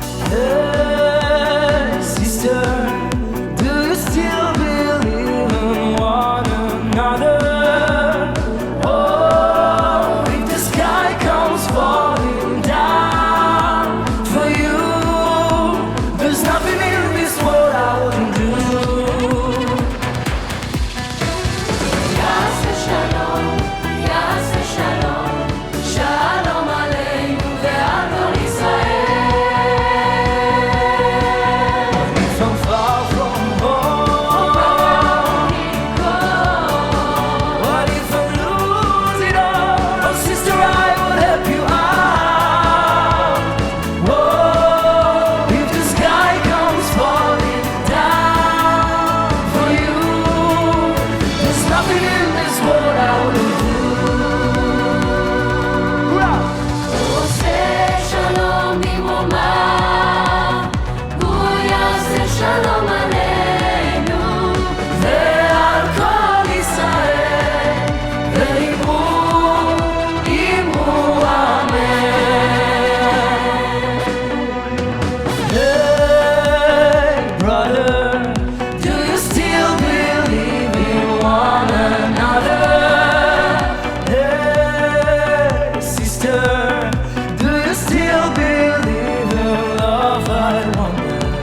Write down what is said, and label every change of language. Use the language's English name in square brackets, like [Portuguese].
[English] Hey, sister, do you still believe in one another? Oh, if the sky comes falling down for you, there's nothing in this world I wouldn't do. [Hebrew] יעשה שלום, יעשה שלום, שלום עלינו ועל כל ישראל. [English] From far from home, what if I lose it all? Oh sister, I will help you out. Whoa, if the sky comes falling down for you, there's nothing in this world I wouldn't do. [Hebrew] הוא עושה שלום במרומיו, הוא יעשה שלום עלינו ועל כל ישראל, ואמרו, אמרו אמן. [English] Hey, brother, do you still believe in one another? Hey, sister, do you still believe in love? I wonder.